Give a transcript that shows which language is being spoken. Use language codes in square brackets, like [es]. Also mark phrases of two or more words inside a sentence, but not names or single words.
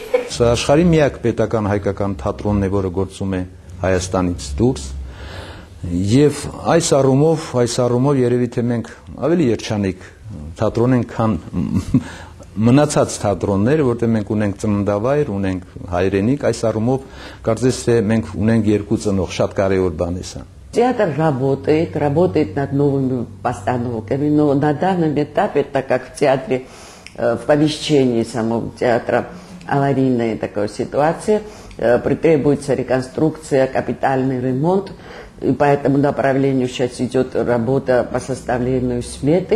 [hy] Սա աշխարհի միակ պետական հայկական թատրոնն է, որը գործում է Հայաստանից դուրս, եւ այս առումով երևի թե մենք ավելի երջանիկ թատրոն ենք, քան մնացած թատրոնները, որտեղ մենք ունենք ծննդավայր, ունենք հայրենիք, այս առումով կարծես թե մենք ունենք 2 ծնող, շատ կարևոր բան է սա։ [ru] Театр работает над новыми постановками, но на данном этапе, так как в театре, в помещении самого театра аварийная такая ситуация, требуется реконструкция, капитальный ремонт, и по этому направлению сейчас идет работа по составлению сметы.